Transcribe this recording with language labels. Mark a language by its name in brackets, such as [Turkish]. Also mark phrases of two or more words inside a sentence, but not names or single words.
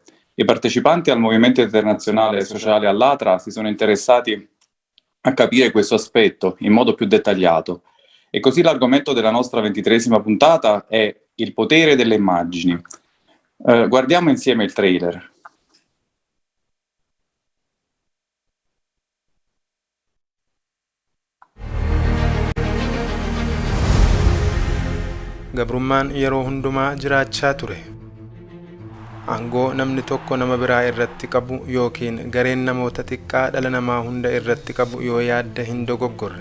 [Italian] I partecipanti al movimento internazionale sociale all'Atra si sono interessati a capire questo aspetto in modo più dettagliato. E così l'argomento della nostra 23esima puntata è il potere delle immagini. Guardiamo insieme il trailer. [Oromo] Gabrummaan yeroo hundumaa jiraachaa ture. Aangoo namni tokko nama biraa irratti qabu yookiin gareen namoota xiqqaa dhala namaa hunda irratti qabu yoo yaadda hin dogoggorre.